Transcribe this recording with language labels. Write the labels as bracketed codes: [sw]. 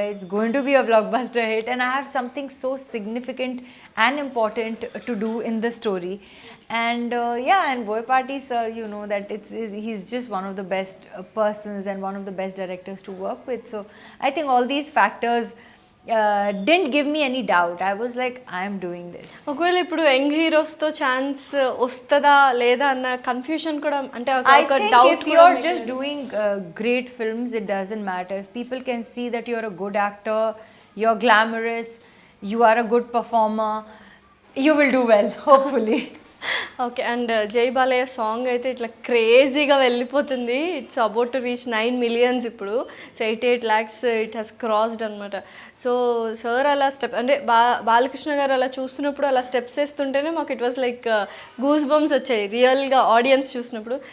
[en] It's going to be a blockbuster hit, and I have something so significant and important to do in the story. And yeah, and Boy Party, sir, you know that he's just one of the best persons and one of the best directors to work with. So I think all these factors didn't give me any doubt. I was like, I'm doing this. [te] ఒకవేళ ఇప్పుడు young హీరోస్తో chance వస్తుందా లేదా అన్న confusion కూడా అంటే [en] I [te] ఒక [en] think [te] doubt [en] if you're just doing great films, it doesn't matter. If people can see that you're a good actor, you're glamorous, you are a good performer, you will do well, hopefully. Okay. [te] And జై Balayya song అయితే ఇట్లా క్రేజీగా వెళ్ళిపోతుంది. [en] It's about to reach 9 million ఇప్పుడు. So 88 lakhs it has crossed అనమాట. [te] So sir అలా step అంటే బాలకృష్ణ గారు అలా చూస్తున్నప్పుడు అలా స్టెప్స్ వేస్తుంటేనే మాకు [en] it was like goose bumps [te] వచ్చాయి రియల్గా ఆడియన్స్ చూసినప్పుడు.